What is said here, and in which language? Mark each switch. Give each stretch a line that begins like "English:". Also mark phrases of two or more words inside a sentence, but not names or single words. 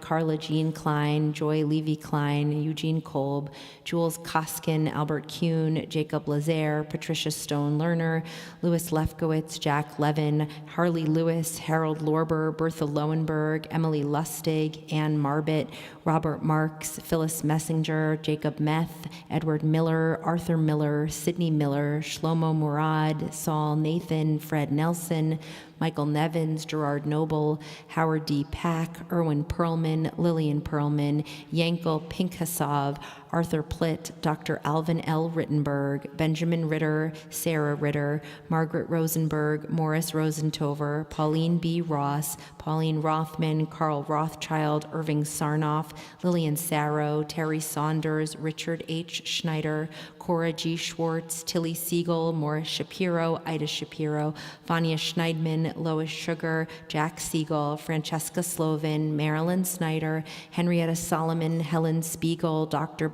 English: Carla Jean Klein, Joy Levy Klein, Eugene Kolb, Jules Koskin, Albert Kuhn, Jacob Lazaire, Patricia Stone Lerner, Louis Lefkowitz, Jack Levin, Harley Lewis, Harold Lorber, Bertha Lowenberg, Emily Lustig, Ann Marbit, Robert Marks, Phyllis Messenger, Jacob Meth, Edward Miller, Arthur Miller, Sidney Miller, Shlomo Murad, Saul Nathan, Fred Nelson, Michael Nevins, Gerard Noble, Howard D. Pack, Erwin Perlman, Lillian Perlman, Yankel Pinkhasov, Arthur Plitt, Dr. Alvin L. Rittenberg, Benjamin Ritter, Sarah Ritter, Margaret Rosenberg, Morris Rosentover, Pauline B. Ross, Pauline Rothman, Carl Rothschild, Irving Sarnoff, Lillian Sarrow, Terry Saunders, Richard H. Schneider, Cora G. Schwartz, Tilly Siegel, Morris Shapiro, Ida Shapiro, Vanya Schneidman, Lois Sugar, Jack Siegel, Francesca Slovin, Marilyn Snyder, Henrietta Solomon, Helen Spiegel, Dr.